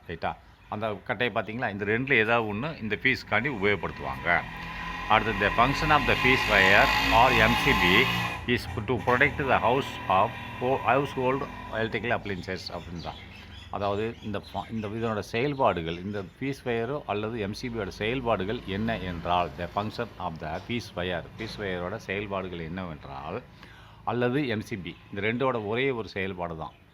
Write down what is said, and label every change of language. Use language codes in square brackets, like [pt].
[ta] ரைட்டா, அந்த கட்டையை பார்த்தீங்களா, இந்த ரெண்டில் ஏதாவது ஒன்று இந்த ஃபீஸ்க்காண்டி உபயோகப்படுத்துவாங்க. [en] அடுத்து the function of the fees wire or MCB is to protect the household electrical appliances [ta] அப்படின்னு தான். அதாவது இந்த இதனோட செயல்பாடுகள், இந்த ஃபீஸ் வயரோ அல்லது எம்சிபியோட செயல்பாடுகள் என்ன என்றால், [en] the function of the fees [ta] வயரோட செயல்பாடுகள் என்னவென்றால், அல்லது எம்சிபி, இந்த ரெண்டோட ஒரே ஒரு செயல்பாடு தான்.